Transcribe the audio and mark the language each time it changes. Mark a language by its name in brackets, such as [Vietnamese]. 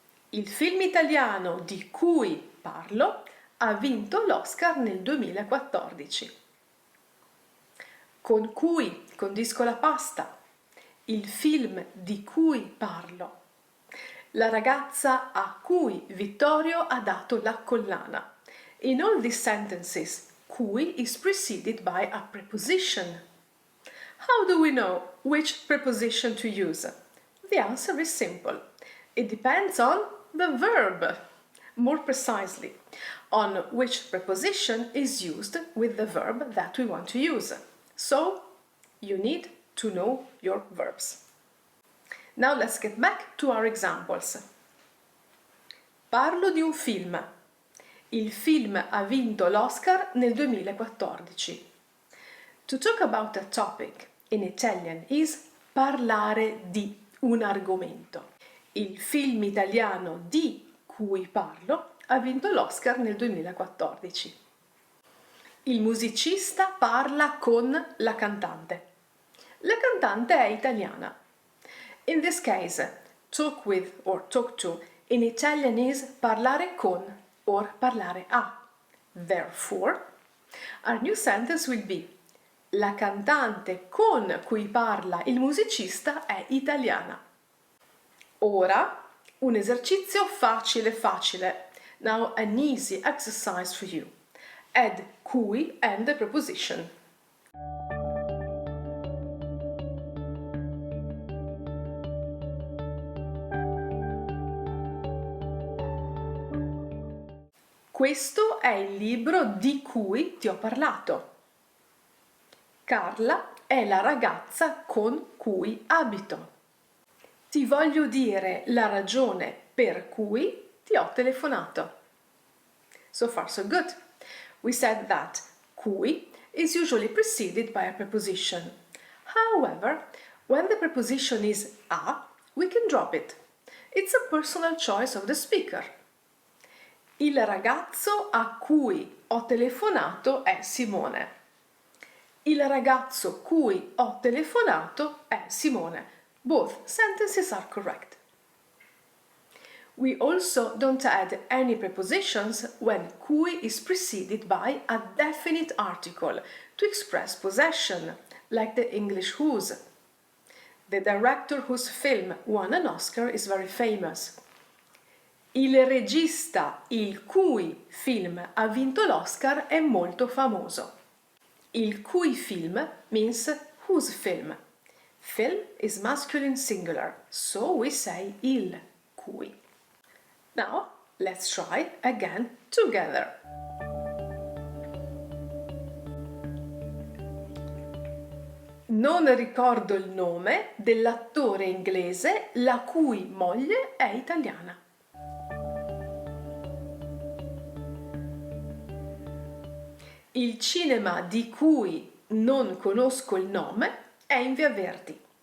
[Italian] Il film italiano di cui parlo ha vinto l'Oscar nel 2014. Con cui condisco la pasta. Il film di cui parlo. La ragazza a cui Vittorio ha dato la collana. [English] In all these sentences, cui is preceded by a preposition. How do we know which preposition to use? The answer is simple. It depends on the verb. More precisely, on which preposition is used with the verb that we want to use. So, you need to know your verbs. Now let's get back to our examples. [Italian] Parlo di un film. Il film ha vinto l'Oscar nel 2014. [English] To talk about a topic in Italian is [Italian] parlare di un argomento. Il film italiano di cui parlo ha vinto l'Oscar nel 2014. Il musicista parla con la cantante. La cantante è italiana. [English] In this case, talk with or talk to in Italian is parlare con or parlare a. Therefore, our new sentence will be: [Italian] la cantante con cui parla il musicista è italiana. Ora, un esercizio facile. [English] Now an easy exercise for you. Add cui and the preposition. [Italian] Questo è il libro di cui ti ho parlato. Carla è la ragazza con cui abito. Ti voglio dire la ragione per cui ti ho telefonato. [English] So far so good. We said that cui is usually preceded by a preposition. However, when the preposition is a, we can drop it. It's a personal choice of the speaker. [Italian] Il ragazzo a cui ho telefonato è Simone. Il ragazzo cui ho telefonato è Simone. [English] Both sentences are correct. We also don't add any prepositions when cui is preceded by a definite article to express possession, like the English whose. The director whose film won an Oscar is very famous. [Italian] Il regista il cui film ha vinto l'Oscar è molto famoso. Il cui film [English] means whose film. Film is masculine singular, so we say il cui. Now, let's try again together. [Italian] Non ricordo il nome dell'attore inglese la cui moglie è italiana. Il cinema di cui non conosco il nome è in Via Verdi.